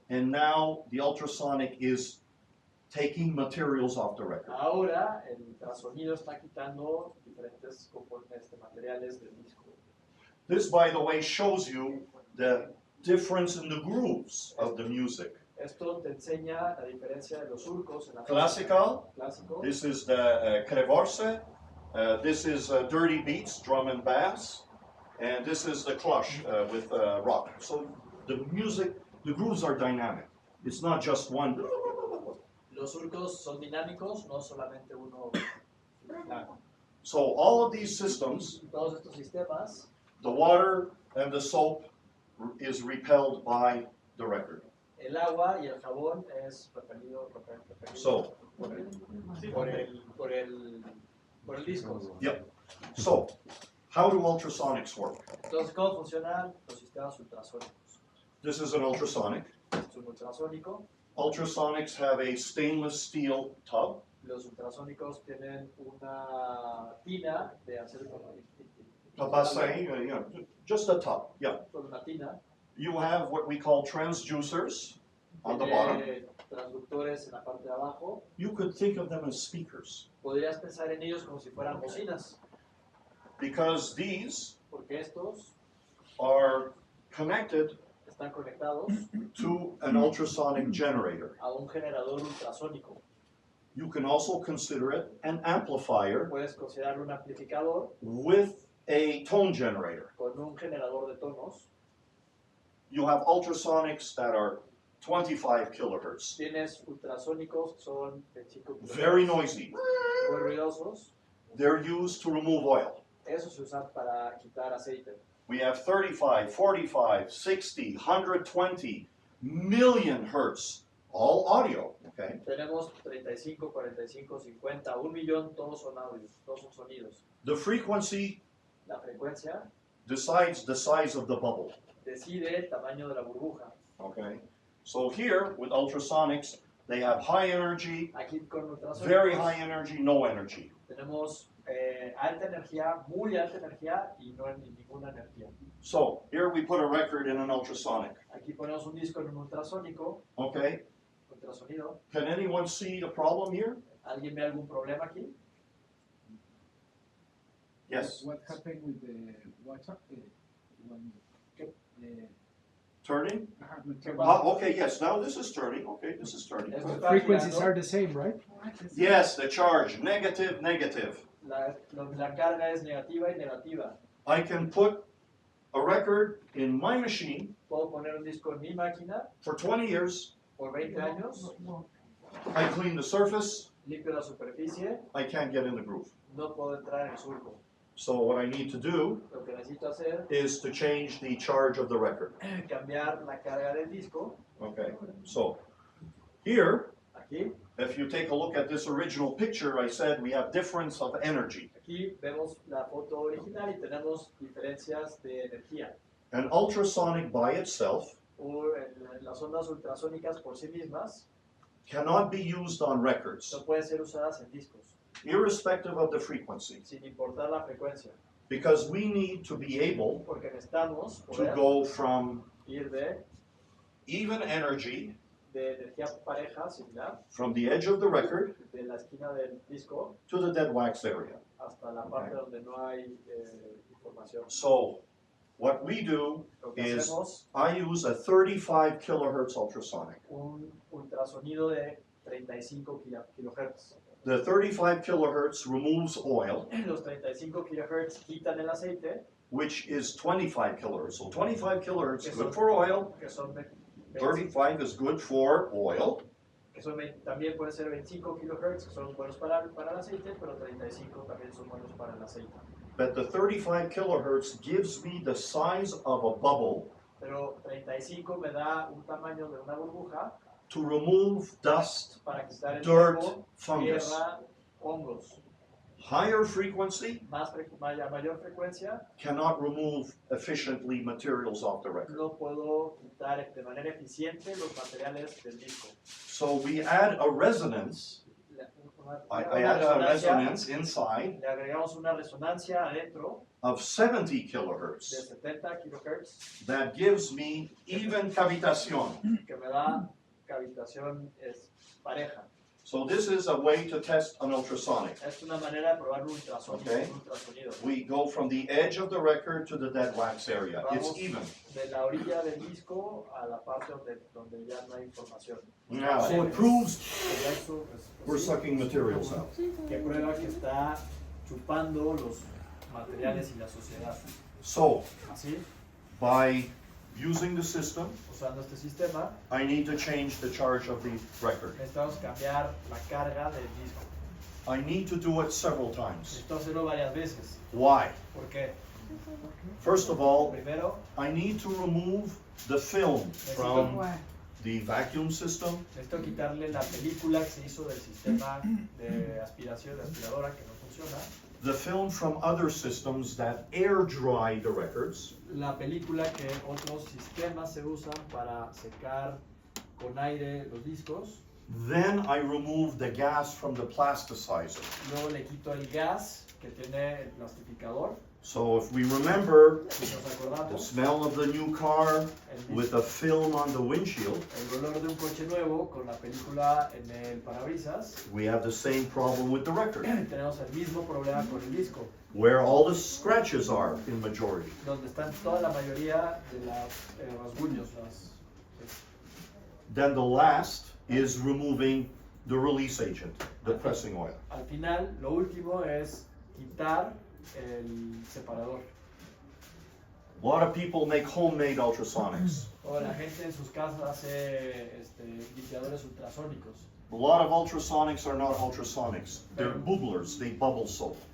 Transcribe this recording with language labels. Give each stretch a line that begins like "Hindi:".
English: and now the ultrasonic is taking materials off the record.
Spanish: ahora el ultrasonido está quitando diferentes materiales del disco.
English: This, by the way, shows you the difference in the grooves of the music.
Spanish: Esto te enseña la diferencia de los surcos en la
English: Classical,
Spanish: clásico.
English: this is the Krevorse, this is Dirty Beats, drum and bass, and this is the clutch with rock. So the music, the grooves are dynamic. It's not just one.
Spanish: Los surcos son dinámicos, no solamente uno.
English: So all of these systems,
Spanish: Todos estos sistemas,
English: the water and the soap is repelled by the record.
Spanish: el agua y el jabón es repelido
English: So,
Spanish: por el disco.
English: yep. So, how do ultrasonics work?
Spanish: Entonces, ¿cómo funcionan los sistemas ultrasónicos?
English: This is an ultrasonic.
Spanish: Es un ultrasónico.
English: Ultrasonics have a stainless steel tub.
Spanish: Los ultrasónicos tienen una tina de acero
English: A bassin, just a tub. Yeah.
Spanish: Solo una tina.
English: You have what we call transducers on the bottom.
Spanish: Tiene transductores en la parte de abajo.
English: You could think of them as speakers
Spanish: Podrías pensar en ellos como si fueran bocinas,
English: because these
Spanish: porque estos
English: are connected
Spanish: están conectados
English: to an ultrasonic generator.
Spanish: a un generador ultrasónico.
English: You can also consider it an amplifier
Spanish: Puedes considerarlo un amplificador
English: with a tone generator.
Spanish: con un generador de tonos.
English: You have ultrasonics that are 25 kilohertz.
Spanish: Tienes ultrasónicos que son 25
English: Very
Spanish: kilohertz,
English: noisy.
Spanish: muy ruidosos.
English: They're used to remove oil.
Spanish: Eso se usa para quitar aceite.
English: We have 35, 45, 60, 120 million hertz, all audio, okay?
Spanish: Tenemos 35, 45, 50, 1 millón, todos son audios, todos son sonidos.
English: The frequency
Spanish: La frecuencia
English: decides the size of the bubble,
Spanish: decide el tamaño de la burbuja.
English: okay? So here, with ultrasonics, they have high energy,
Spanish: Aquí con ultrasónicos
English: very high energy, no energy.
Spanish: tenemos alta energía, muy alta energía y no ni ninguna energía.
English: So here we put a record in an ultrasonic,
Spanish: Aquí ponemos un disco en un ultrasónico,
English: okay?
Spanish: ultrasonido.
English: Can anyone see the problem here?
Spanish: ¿Alguien ve algún problema aquí?
English: Yes, What happened with the WhatsApp when turning?
Spanish: ¿Qué pasa?
English: Okay, yes, now this is turning, okay, this is turning.
Spanish: Esto está
English: frequencies
Spanish: girando.
English: are the same, right? Yes, the charge, negative, negative.
Spanish: La carga es negativa y negativa.
English: I can put a record in my machine
Spanish: Puedo poner un disco en mi máquina
English: for 20 years.
Spanish: por 20 años,
English: I clean the surface,
Spanish: limpio la superficie,
English: I can't get in the groove.
Spanish: no puedo entrar en el surco.
English: So what I need to do
Spanish: Lo que necesito hacer
English: is to change the charge of the record.
Spanish: es cambiar la carga del disco.
English: Okay, so here,
Spanish: Aquí,
English: if you take a look at this original picture, I said we have difference of energy.
Spanish: aquí vemos la foto original y tenemos diferencias de energía.
English: An ultrasonic by itself
Spanish: Las ondas ultrasónicas por sí mismas
English: cannot be used on records,
Spanish: no pueden ser usadas en discos,
English: irrespective of the frequency,
Spanish: sin importar la frecuencia,
English: because we need to be able
Spanish: porque necesitamos
English: to
Spanish: poder
English: go from
Spanish: ir de
English: even energy
Spanish: energía pareja, similar,
English: from the edge of the record
Spanish: de la esquina del disco
English: to the dead wax area.
Spanish: hasta la parte donde no hay información.
English: So what we do
Spanish: Lo que
English: is
Spanish: hacemos
English: I use a 35 kilohertz ultrasonic.
Spanish: un ultrasonido de 35 kilohertz.
English: The 35 kilohertz removes oil,
Spanish: Los 35 kilohertz quitan el aceite,
English: which is 25 kilohertz. So 25 kilohertz is good for oil,
Spanish: que son
English: 35 is good for oil,
Spanish: también pueden ser 25 kilohertz, que son buenos para el aceite, pero 35 también son buenos para el aceite.
English: but the 35 kilohertz gives me the size of a bubble
Spanish: Pero 35 me da un tamaño de una burbuja
English: to remove dust,
Spanish: para quitar el
English: dirt,
Spanish: polvo,
English: fungus.
Spanish: tierra, hongos.
English: Higher frequency
Spanish: Mayor frecuencia,
English: cannot remove efficiently materials off the record.
Spanish: no puedo quitar de manera eficiente los materiales del disco.
English: So we add a resonance, I add a resonance inside
Spanish: Le agregamos una resonancia adentro
English: of 70
Spanish: de
English: kilohertz
Spanish: 70 kilohertz
English: that gives me even cavitación.
Spanish: que me da cavitación pareja.
English: So this is a way to test an ultrasonic.
Spanish: Es una manera de probar un ultrasonido.
English: Okay.
Spanish: Un ultrasonido.
English: We go from the edge of the record to the dead wax area. It's
Spanish: Vamos
English: even.
Spanish: de la orilla del disco a la parte donde ya no hay información.
English: Now, so it proves
Spanish: Eso
English: we're sucking materials out.
Spanish: que prueba que está chupando los materiales y la sociedad.
English: So,
Spanish: Así,
English: by using the system,
Spanish: usando este sistema,
English: I need to change the charge of the record.
Spanish: necesitamos cambiar la carga del disco.
English: I need to do it several times.
Spanish: Necesito hacerlo varias veces.
English: Why?
Spanish: ¿Por qué?
English: First of all,
Spanish: Primero,
English: I need to remove the film from the vacuum system.
Spanish: necesito quitarle la película que se hizo del sistema de aspiración, de aspiradora que no funciona.
English: The film from other systems that air dry the records.
Spanish: La película que otros sistemas se usan para secar con aire los discos.
English: Then I remove the gas from the plasticizer.
Spanish: Luego le quito el gas que tiene el plastificador.
English: So if we remember
Spanish: Si nos
English: the
Spanish: acordamos,
English: smell of the new car with a film on the windshield,
Spanish: el olor de un coche nuevo con la película en el parabrisas.
English: we have the same problem with the record,
Spanish: Tenemos el mismo problema con el disco,
English: where all the scratches are in majority.
Spanish: donde están toda la mayoría de los rasguños.
English: Then the last is removing the release agent, the pressing oil.
Spanish: Al final, lo último es quitar el separador.
English: A lot of people make homemade ultrasonics.
Spanish: O la gente en sus casas hace limpiadores ultrasónicos.
English: A lot of ultrasonics are not ultrasonics. They're bubblers, they bubble soap.